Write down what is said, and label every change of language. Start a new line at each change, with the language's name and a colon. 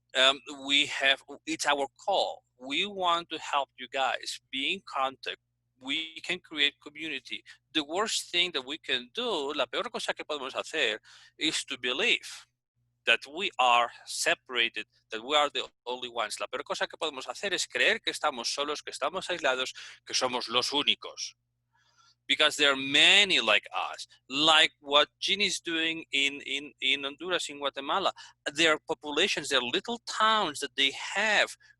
English: It's our call. We want to help you guys. Be in contact. We can create community. The worst thing that we can do,
Spanish: la peor cosa que podemos hacer,
English: is to believe that we are separated, that we are the only ones.
Spanish: La peor cosa que podemos hacer es creer que estamos solos, que estamos aislados, que somos los únicos.
English: Because there are many like us, like what Genie is doing in Honduras, in Guatemala. There are populations, there are little towns that they have